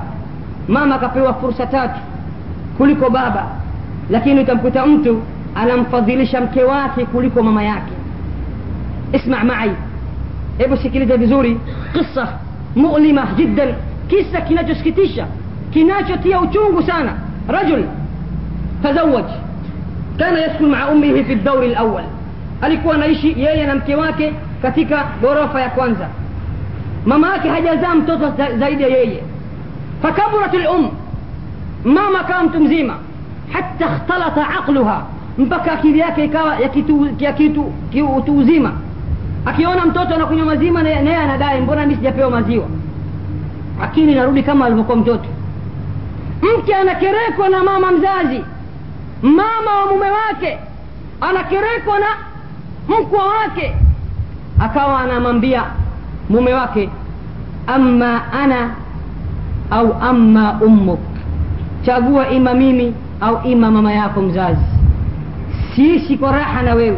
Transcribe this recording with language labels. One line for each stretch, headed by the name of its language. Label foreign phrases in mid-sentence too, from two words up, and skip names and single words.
Swahili: Mama akapewa fursa tatu kuliko baba, lakini utamkuta mtu anamfadhilisha mke wake kuliko mama yake.
Arabic: اسمع معي,
Swahili: hebu sikiliza vizuri,
Arabic: قصة مؤلمة جدا,
Swahili: kisa kinachosikitisha, kinachotia uchungu sana.
Arabic: رجل تزوج، كان يسكن مع أمه في الدور الأول,
Swahili: alikuwa anaishi yeye na mke wake katika ghorofa ya kwanza. Mama yake hajazaa mtoto zaidi ya yeye.
Arabic: فكبرت الأم، ماما كان
Swahili: mtu mzima,
Arabic: حتى اختلط عقلها،
Swahili: mpaka akili yake ikawa ya kitu uzima. Akiona mtoto anakunywa maziwa na yeye anadai mbona mimi sijapewa maziwa, akili inarudi kama alivyokuwa mtoto. Mke anakerekwa na mama mzazi, mama wa mume wake anakerekwa na mkwe wake, akawa anamwambia mume wake,
Arabic: إما أنا
Swahili: au
Arabic: إما أمك,
Swahili: chagua ima mimi au ima mama yako mzazi, siishi kwa raha na wewe.